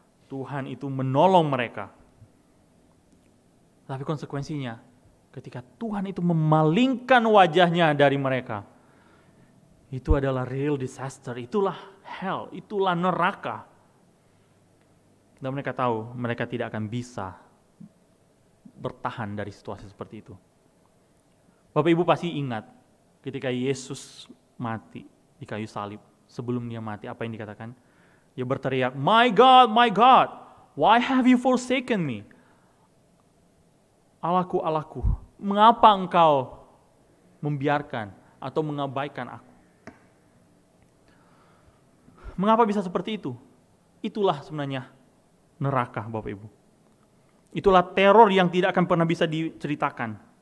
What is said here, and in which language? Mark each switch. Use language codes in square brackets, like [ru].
[id] Tuhan itu menolong mereka. Tapi konsekuensinya, ketika Tuhan itu memalingkan wajahnya dari mereka, itu adalah [en] real disaster, [id] itulah hell, itulah neraka. Dan mereka tahu mereka tidak akan bisa bertahan dari situasi seperti itu. Bapak Ibu pasti ingat ketika Yesus mati di kayu salib. Sebelum dia mati, apa yang dikatakan? Dia berteriak, [en] my God, why have you forsaken me? [id] Allahku, Allahku, mengapa engkau membiarkan atau mengabaikan aku? Mengapa bisa seperti itu? itulah sebenarnya neraka, Bapak Ibu. Itulah teror yang tidak akan pernah bisa diceritakan.